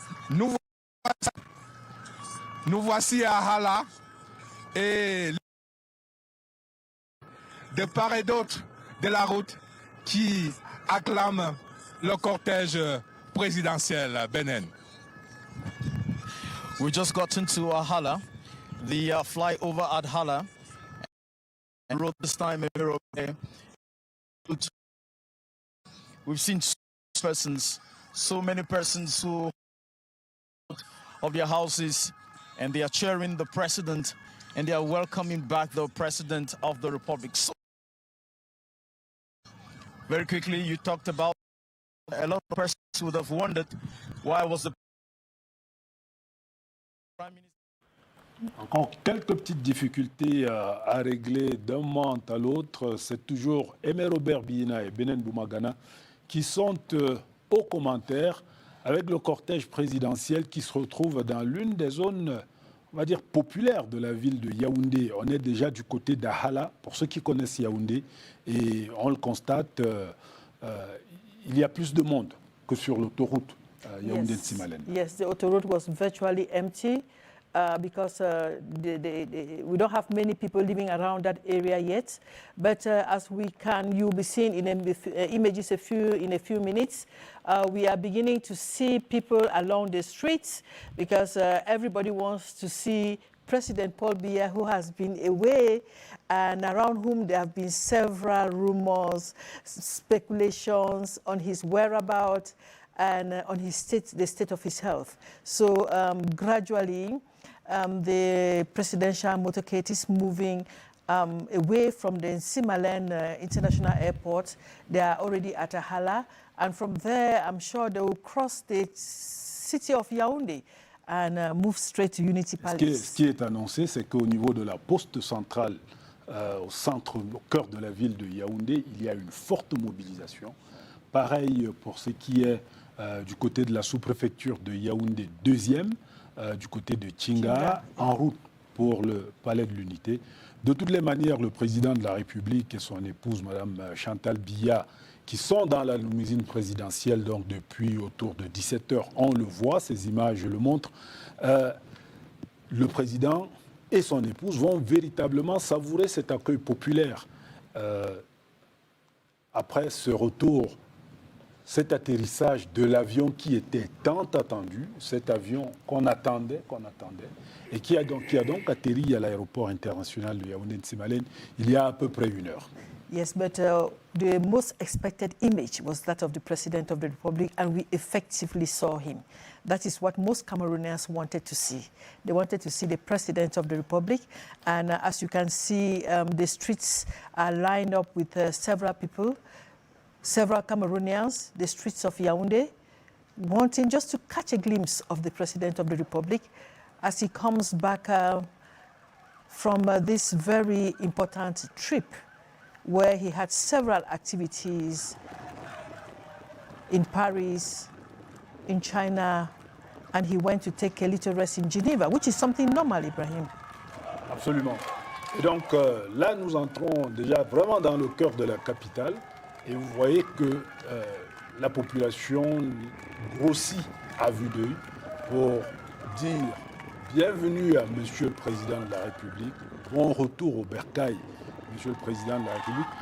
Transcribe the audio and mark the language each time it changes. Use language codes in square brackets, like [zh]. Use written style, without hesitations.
[fr] Nous voici à Hala et de part et d'autre de la route qui acclament le cortège présidentiel. Benen. [en] We just got into Hala, the flyover at Hala, and road this time in Europe. We've seen so many persons who of their houses, and they are cheering the president, and they are welcoming back the president of the republic. So, very quickly, you talked about a lot of persons would have wondered why was the prime minister. [fr] Encore quelques petites difficultés à régler d'un moment à l'autre. C'est toujours Aimé Robert Biina et Benen Boumagana qui sont aux commentaires avec le cortège présidentiel qui se retrouve dans l'une des zones, on va dire, populaire de la ville de Yaoundé. On est déjà du côté d'Ahala, pour ceux qui connaissent Yaoundé, et on le constate, il y a plus de monde que sur l'autoroute Yaoundé-Nsimalen. Yes, the autoroute was virtually empty because we don't have many people living around that area yet. But you'll be seeing in images in a few minutes, we are beginning to see people along the streets because everybody wants to see President Paul Biya, who has been away and around whom there have been several rumors, speculations on his whereabouts and on the state of his health. So gradually, the presidential motorcade is moving away from the Nsimalen International Airport. They are already at Ahala, and from there, I'm sure they will cross the city of Yaoundé and move straight to Unity Palace. Ce qui est annoncé, c'est qu'au niveau de la poste centrale, au cœur de la ville de Yaoundé, il y a une forte mobilisation. Pareil pour ce qui est du côté de la sous-préfecture de Yaoundé 2e, du côté de Tchinga, en route pour le palais de l'Unité. De toutes les manières, le président de la République et son épouse, Mme Chantal Biya, qui sont dans la limousine présidentielle donc depuis autour de 17h, on le voit, ces images, je le montre. Le président et son épouse vont véritablement savourer cet accueil populaire. Après ce retour, cet atterrissage de l'avion qui était tant attendu, cet avion qu'on attendait, et qui a donc atterri à l'aéroport international de Yaoundé-Nsimalen il y a à peu près 1 heure. [en] Yes, but the most expected image was that of the President of the Republic, and we effectively saw him. That is what most Cameroonians wanted to see. They wanted to see the President of the Republic, and as you can see, the streets are lined up with several people, several Cameroonians, the streets of Yaoundé, wanting just to catch a glimpse of the President of the Republic as he comes back from this very important trip where he had several activities in Paris, in China, and he went to take a little rest in Geneva, which is something normal, Ibrahim. [fr] Absolument. Et donc là, nous entrons déjà vraiment dans le cœur de la capitale, et vous voyez que la population grossit à vue d'œil pour dire bienvenue à Monsieur le Président de la République, bon retour au bercail, Monsieur le Président de la République.